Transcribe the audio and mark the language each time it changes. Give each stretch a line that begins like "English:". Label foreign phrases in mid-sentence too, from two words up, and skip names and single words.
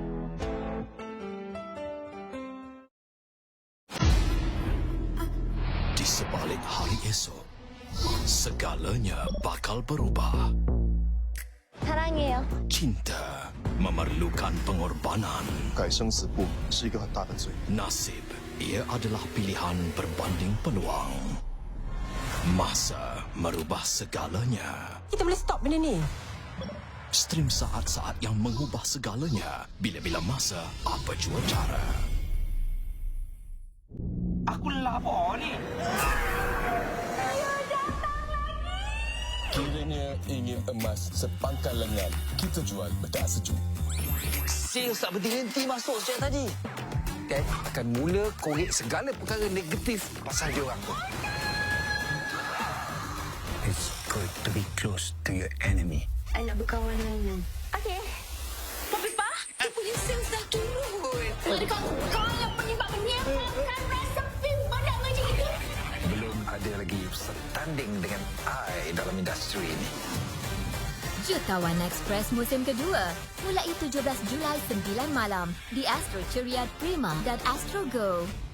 Malay: Di sebalik hari esok, segalanya bakal berubah.
Korean: 사랑해요.
Malay: Cinta memerlukan pengorbanan.
Chinese: 改生死簿是一个很大的罪。
Malay: Nasib, ia adalah pilihan berbanding peluang. Masa merubah segalanya. Kita boleh stop benda ni. Stream saat-saat yang mengubah segalanya. Bila-bila masa, apa jua cara. Aku lapar ni. Kiranya ingin emas sepangkal lengan, kita jual bedak sejuk. Sales tak berhenti masuk sejak tadi. Dad akan mula korek segala perkara negatif pasal dia orang tu.
English: It's good to be close to your enemy.
Malay: I nak berkawan dengan okey. Tapi Pak, dia punya sales dah turun. Kau yang penyebab menyiapkan resepi badak macam itu. Belum ada lagi setanding dengan I dalam industri ini. Jutawan Express musim kedua mulai 17 Julai 9 malam di Astro Ceria Prima dan Astro Go.